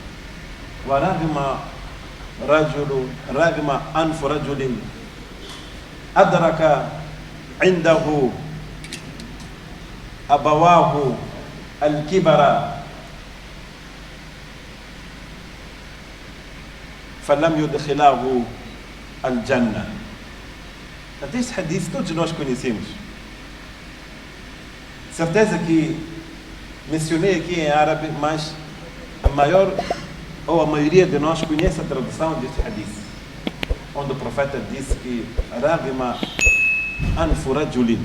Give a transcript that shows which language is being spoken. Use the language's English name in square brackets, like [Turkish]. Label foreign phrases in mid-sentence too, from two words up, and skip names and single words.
[Arabic] رغم أنف رجل أدرك عنده أبواه الكبر فلم يدخلاه الجنة. [Portuguese] Este hadith todos nós conhecemos. Certeza que mencionei aqui em árabe, mas a maioria de nós conhece a tradução deste hadith, onde o profeta disse que [Arabic] رغم أنف رجل.